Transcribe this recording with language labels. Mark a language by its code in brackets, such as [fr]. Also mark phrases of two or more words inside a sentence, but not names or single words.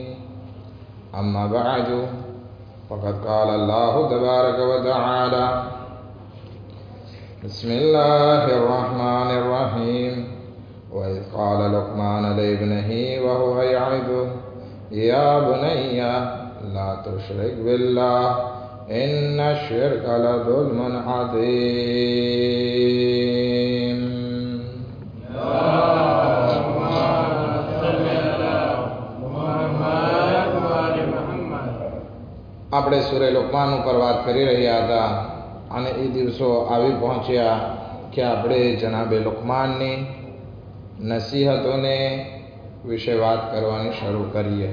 [ar] أما بعد، فقد قال الله تبارك وتعالى: بسم الله الرحمن الرحيم. وإذ قال لقمان لابنه وهو يعظه يا بني لا تشرك بالله إن الشرك لظلم عظيم. [gu] આપણે સૂરે લુકમાન ઉપર વાત કરી રહ્યા હતા અને એ દિવસો આવી પહોંચ્યા કે આપણે જનાબે લુકમાનની નસીહતોને વિશે વાત કરવાની શરૂ કરીએ.